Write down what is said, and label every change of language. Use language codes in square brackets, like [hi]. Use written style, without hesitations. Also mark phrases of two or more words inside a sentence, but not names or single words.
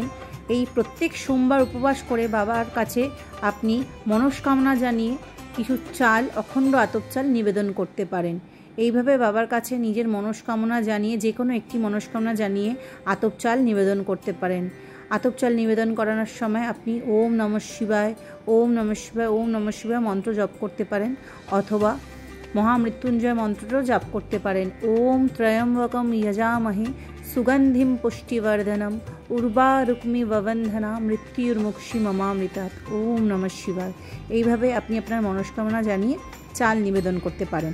[bn] এই প্রত্যেক সোমবার উপবাস করে বাবার কাছে আপনি মনস্কামনা জানিয়ে কিছু চাল, অখণ্ড আতপ চাল নিবেদন করতে পারেন। এইভাবে বাবার কাছে নিজের মনস্কামনা জানিয়ে, যে কোনো একটি মনস্কামনা জানিয়ে আতপ চাল নিবেদন করতে পারেন। আতপ চাল নিবেদন করানোর সময় আপনি [sa] ওম নমঃ শিবায়, ওম নমঃ শিবায়, ওম নমঃ শিবায় [bn] মন্ত্র জপ করতে পারেন, অথবা মহামৃত্যুঞ্জয় মন্ত্রটাও জপ করতে পারেন। [sa] ওম ত্রয়ম্বকম যজামহে সুগন্ধিম পুষ্টিবর্ধনম উর্বারুক্মি ববন্ধনা মৃত্যুর্মুক্ষি মমামৃতাৎ। ওম নমঃ শিবায়। [bn] এইভাবে আপনি আপনার মনস্কামনা জানিয়ে চাল নিবেদন করতে পারেন।